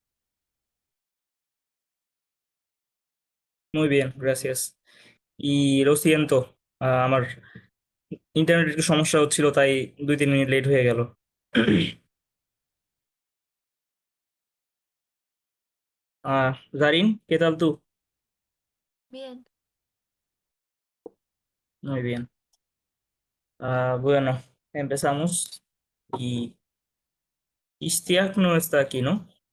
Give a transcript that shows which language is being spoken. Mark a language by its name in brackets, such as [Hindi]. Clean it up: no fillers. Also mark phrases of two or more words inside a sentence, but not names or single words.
[Spanish] Muy bien, gracias. Y lo siento, [Bangla] আমার ইন্টারনেট একটু সমস্যা হচ্ছিল, তাই 2-3 মিনিট লেট হয়ে গেল। [Spanish] Zarin, ¿qué tal tú? Bien, Muy bien. Bueno, empezamos. Y Istiak no está aquí, ¿no?